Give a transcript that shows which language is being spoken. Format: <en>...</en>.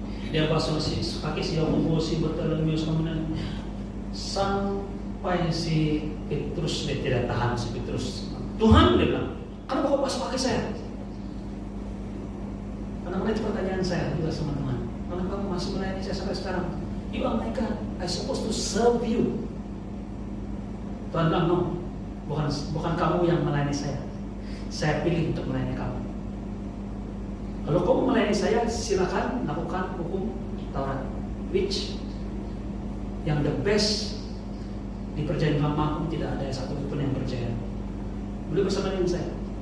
<id>Dia basuh kaki si Yakobus, si Bartolomeus, kemudian sampai si Petrus dia tidak tahan. Si Petrus, Tuhan, dia bilang, kenapa kau basuh kaki saya? Karena itu pertanyaan saya juga sama Tuhan, kenapa kamu masih melayani saya sampai sekarang?</id> <en>You are my God, I supposed to serve you.</en> <id>Tuhan bilang,</id> <en>no,</en> <id>bukan kamu yang melayani saya pilih untuk melayani kamu. Kalau kamu melayani saya, silakan lakukan hukum Taurat,</id> <en>which</en> <id>yang</id> <en>the best</en> <id>di perjanjian lama pun tidak ada satu pun yang percaya. Boleh bersama dengan saya.</id>